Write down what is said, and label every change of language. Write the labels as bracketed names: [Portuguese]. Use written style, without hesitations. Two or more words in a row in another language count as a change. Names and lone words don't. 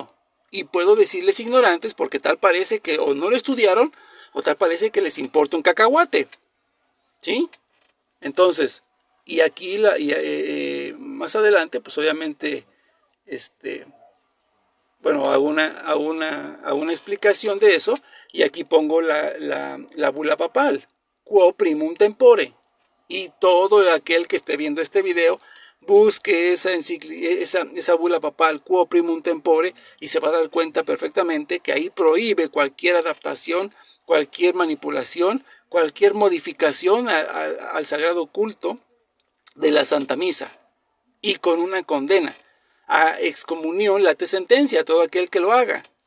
[Spanish] Y puedo decirles ignorantes porque tal parece que o no lo estudiaron o tal parece que les importa un cacahuate, ¿sí? Entonces, y aquí más adelante, pues obviamente, bueno, hago una explicación de eso, y aquí pongo la bula papal, quo primum tempore, Y todo aquel que esté viendo este video, busque esa bula papal Quo Primum Tempore y se va a dar cuenta perfectamente que ahí prohíbe cualquier adaptación, cualquier manipulación, cualquier modificación al sagrado culto de la Santa Misa, y con una condena a excomunión late sentencia a todo aquel que lo haga.